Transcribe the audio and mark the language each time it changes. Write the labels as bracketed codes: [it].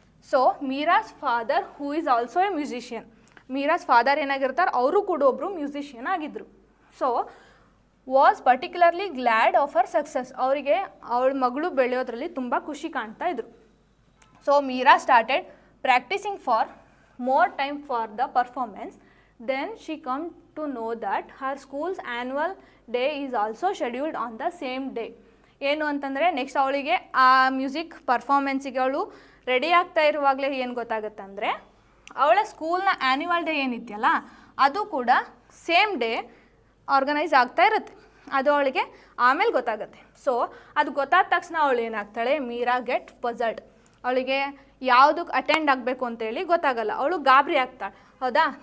[en] so Meera's father who is also a musician, [kn] Meera's father ಏನಾಗಿರ್ತಾರೆ ಅವರು ಕೂಡ ಒಬ್ಬರು ಮ್ಯೂಸಿಷಿಯನ್ ಆಗಿದ್ದರು. [en] so was particularly glad of her success, [kn] ಅವರಿಗೆ ಅವಳ ಮಗಳು ಬೆಳೆಯೋದ್ರಲ್ಲಿ ತುಂಬ ಖುಷಿ ಕಾಣ್ತಾ ಇದ್ರು. [en] So Meera started practicing for more time for the performance. Then she come to know that her school's annual day is also scheduled on the same day. [kn] ಏನು ಅಂತಂದರೆ next ಅವಳಿಗೆ ಆ ಮ್ಯೂಸಿಕ್ ಪರ್ಫಾರ್ಮೆನ್ಸಿಗೆ ಅವಳು ರೆಡಿ ಆಗ್ತಾ ಇರುವಾಗಲೇ ಏನು ಗೊತ್ತಾಗುತ್ತೆ ಅಂದರೆ ಅವಳ ಸ್ಕೂಲ್ನ ಆ್ಯನ್ಯುವಲ್ ಡೇ ಏನಿದೆಯಲ್ಲ ಅದು ಕೂಡ ಸೇಮ್ ಡೇ ಆರ್ಗನೈಸ್ ಆಗ್ತಾ ಇರುತ್ತೆ. ಅದು ಅವಳಿಗೆ ಆಮೇಲೆ ಗೊತ್ತಾಗುತ್ತೆ. ಸೊ ಅದು ಗೊತ್ತಾದ ತಕ್ಷಣ ಅವಳು ಏನಾಗ್ತಾಳೆ, [en] Meera get puzzled, [kn] ಅವಳಿಗೆ ಯಾವುದಕ್ಕೆ ಅಟೆಂಡ್ ಆಗಬೇಕು ಅಂತೇಳಿ ಗೊತ್ತಾಗಲ್ಲ, ಅವಳು ಗಾಬರಿ ಆಗ್ತಾಳೆ. ಹೌದಾ.